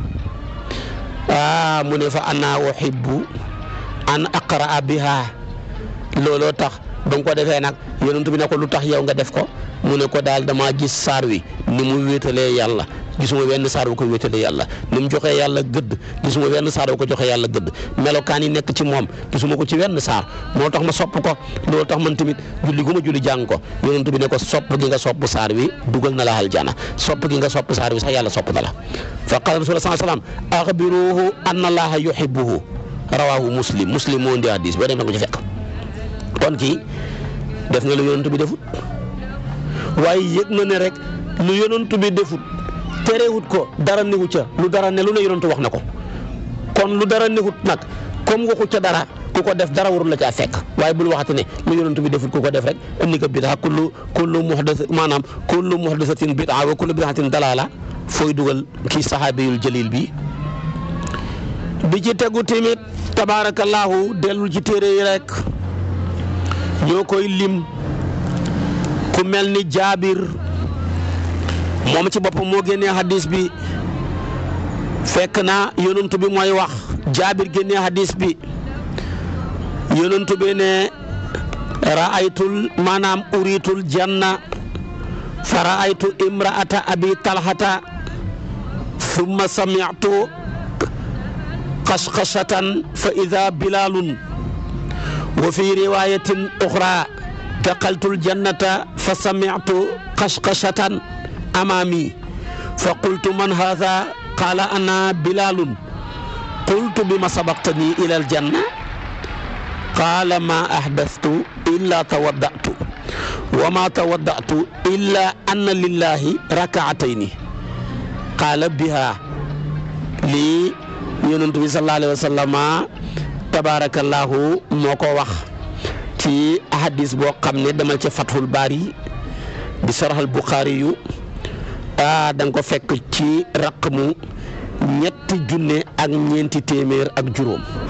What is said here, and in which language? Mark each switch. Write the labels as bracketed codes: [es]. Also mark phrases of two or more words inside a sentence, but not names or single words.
[wo] mu ne [ar] فأنا أحب أن أقرأ بها [wo] looloo tax ba nga ko defee nag yonent bi ne ko lu tax yow nga def ko mu ne ko daal damaa gis saar wi ni mu wéetalee yàlla gisuma wenn saar wu ko wéetalee yàlla ni mu joxee yàlla gëdd gisuma wenn saar wu ko joxee yàlla gëdd melokaan yi nekk ci moom gisuma ko ci wenn saar moo tax ma sopp ko loolu tax man tamit julli gu ma julli jàng ko yonent bi ne ko sopp gi nga sopp saar wi dugal na la aljana sopp gi nga sopp saar wi sax yàlla sopp na la [ar] فقال رسول الله صلى الله عليه وسلم أخبروه أن الله يحبه رواه مسلم [wo] moo indi hadis boo dem na ko ci fekk kon kii def nga lu yonent bi defut waaye yëg na ne rek lu yonent bi defut terewut ko dara newu ca lu dara ne lu ne yonent wax na ko kon lu dara newut nag comme waxu ca dara ku ko def dara warul la caa fekk waaye bul waxati ne lu yonent bi defut ku ko def rek indi ko [ar] بدعة كل محدثة بدعة وكل بدعة ضلالة [wo] fooy dugal kii [ar] صحابي جليل [wo] bi ci tegu tamit tabaarakallaahu dellul ci téere yi rek ñoo koy lim ku mel ni Jaabir moom ci boppam moo génnee hadis bi fekk na yonent bi mooy wax Jaabir génnee hadis bi yonent bi ne [ar] أريت الجنة فرأيت امرأة أبي طلحة ثم سمعت خشخشة فإذا بلال وفي رواية أخرى دخلت الجنة ف سمعت خشخشة أمامي فقلت من هذا قال أنا بلال قلت بما سبقتني إلى الجنة قال ما أحدثت إلا توضأت وما توضأت إلا أن لله ركعتين قال بها لي [wo] yonent bi [ar] صلى الله عليه وسلم تبارك الله [wo] moo ko wax ci hadis boo xam ne demal ca Fathul Bari bi sarhal Bukhari yu da nga ko fekk ci raqmu 3,400 ak juróom